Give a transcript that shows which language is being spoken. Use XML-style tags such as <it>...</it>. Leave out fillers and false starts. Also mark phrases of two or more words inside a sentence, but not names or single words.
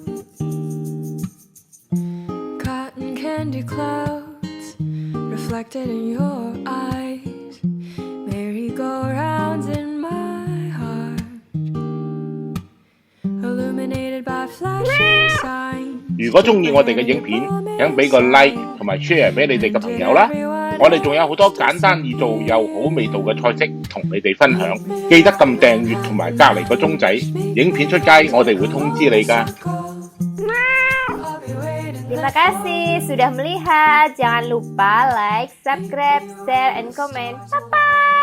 <en>Cotton candy clouds reflected in your eyes, merry-go-rounds in my heart, illuminated by flashing signs.</en> <yue>如果中意我哋嘅影片，請俾個 like 同埋 share 俾你哋嘅朋友啦。我哋仲有好多簡單易做又好味道嘅菜式同你哋分享，記得撳訂閱同埋隔離個鐘仔，影片出街我哋會通知你㗎。</yue> <id>Terima kasih sudah melihat. Jangan lupa</id> <en>like, subscribe, share, and comment. Bye-bye!</en>